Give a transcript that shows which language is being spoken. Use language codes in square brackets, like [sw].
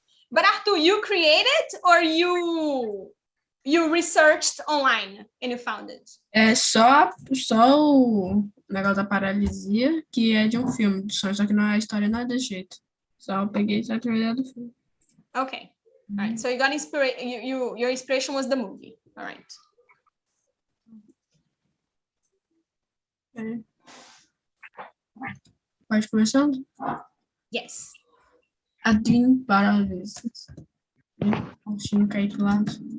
[en] But Arthur, you created or you researched online and you found it? [pt] É só o negócio da paralisia, que é de um filme, só que não é a história não é desse jeito. Só eu peguei a teoria do filme. [en] Okay. All right. So you got inspiration. Your inspiration was the movie. All right. [pt] É. Pode começando? [en] Yes. A dream paralysis. [pt] Pontinho cair do lado.